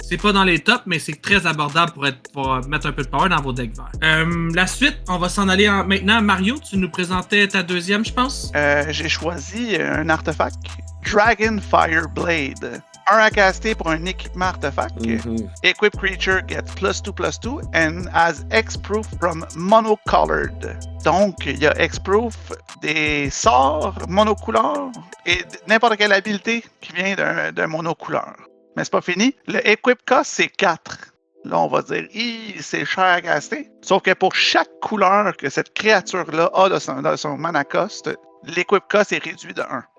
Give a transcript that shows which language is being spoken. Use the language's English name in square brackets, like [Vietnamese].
[French] C'est pas dans les tops, mais c'est très abordable pour mettre un peu de power dans vos decks verts. La suite, on va s'en aller maintenant. Mario, tu nous présentais ta deuxième, je pense? J'ai choisi un artefact. Dragon Fire Blade. Un à caster pour un équipement artefact. [English] Equip creature gets +2/+2 and has X-Proof from monocolored. [French] Donc, il y a X-Proof des sorts monocouleurs et n'importe quelle habilité qui vient d'un monocouleur. Mais c'est pas fini. Le Equip cost, c'est 4. Là, on va dire, c'est cher à caster. Sauf que pour chaque couleur que cette créature-là a dans son mana cost, l'equip cost est réduit de 1.